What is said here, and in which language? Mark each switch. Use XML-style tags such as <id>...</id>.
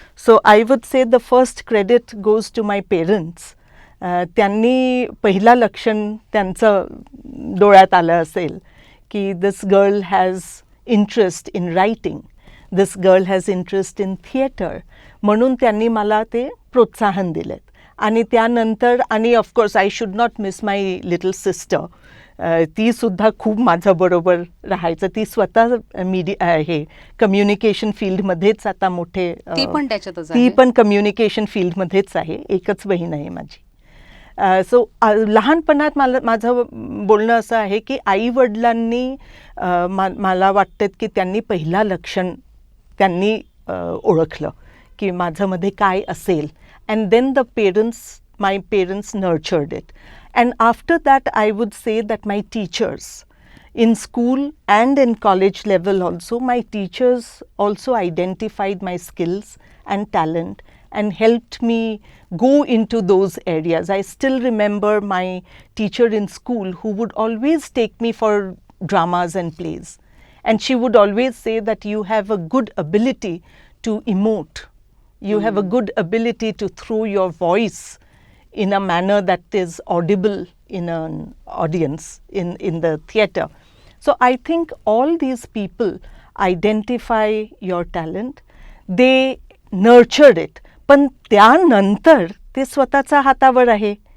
<en>So I would say the first credit goes to my parents.</en> <mr>त्यांनी पहिला लक्षण त्यांचं डोळ्यात आलं असेल की</mr> <en>this girl has interest in writing, this girl has interest in theatre,</en> <mr>म्हणून त्यांनी मला ते प्रोत्साहन दिलेत. आणि त्यानंतर, आणि</mr> <en>Of course I should not miss my little sister.</en> <mr>तीसुद्धा खूप माझ्याबरोबर राहायचं. ती स्वतः हे कम्युनिकेशन फील्डमध्येच आता मोठे, ती पण त्याच्यातच ती आहे. पण कम्युनिकेशन फील्डमध्येच आहे. एकच बहीण आहे माझी. सो लहानपणात माझं बोलणं असं आहे की आईवडिलांनी मला वाटतं की त्यांनी पहिला लक्षण त्यांनी ओळखलं की माझ्यामध्ये काय असेल.</mr> <en>And then my parents nurtured it.</en> <mr>And after that I would say that my teachers</mr> <en>in school and in college level also, my teachers also identified my skills and talent and helped me go into those areas. I still remember my teacher in school who would always take me for dramas and plays. And she would always say that you have a good ability to emote. You have a good ability to throw your voice in a manner that is audible in an audience, in the theater. So I think all these people identify your talent, they nurture it.</en> <mr>पण त्यानंतर ते स्वतःच्या हातावर आहे.</mr>